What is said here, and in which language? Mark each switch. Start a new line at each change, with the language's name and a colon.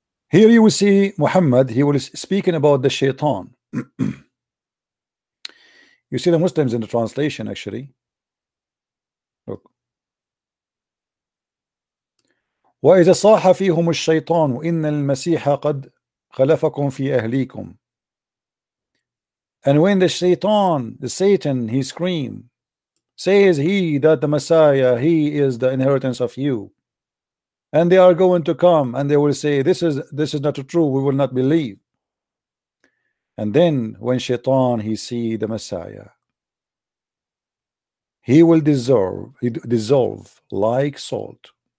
English: Here you will see Muhammad, he was speaking about the Shaitan. You see the Muslims in the translation actually. Look.
Arabic: وإذا صاح فيهم الشيطان إن المسيح قد خلفكم في أهليكم.
English: And when the Shaitan, the Satan, he screamed, says he that the Messiah, he is the inheritance of you. And they are going to come and they will say, this is not true, we will not believe. And then when Shaitan he see the Messiah, he will dissolve like salt.